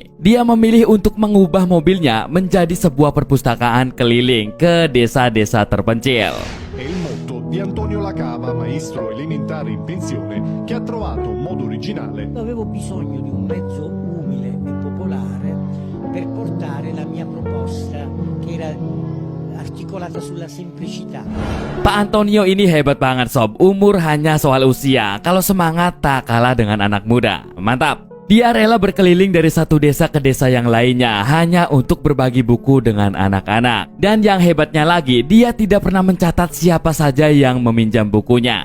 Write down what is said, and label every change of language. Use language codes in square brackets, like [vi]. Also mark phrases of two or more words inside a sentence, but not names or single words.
[id] Dia memilih untuk mengubah mobilnya menjadi sebuah perpustakaan keliling ke desa-desa terpencil. [it] È il motto di Antonio Lacava, maestro elementare in pensione, che ha trovato un modo originale. Avevo bisogno di un mezzo umile e popolare per portare la mia proposta, che era articolata sulla semplicità. [id] Pak Antonio ini hebat banget sob. Umur hanya soal usia, kalau semangat tak kalah dengan anak muda. Mantap. Dia rela berkeliling dari satu desa ke desa yang lainnya hanya untuk berbagi buku dengan anak-anak. Dan yang hebatnya lagi, dia tidak pernah mencatat siapa saja yang meminjam bukunya.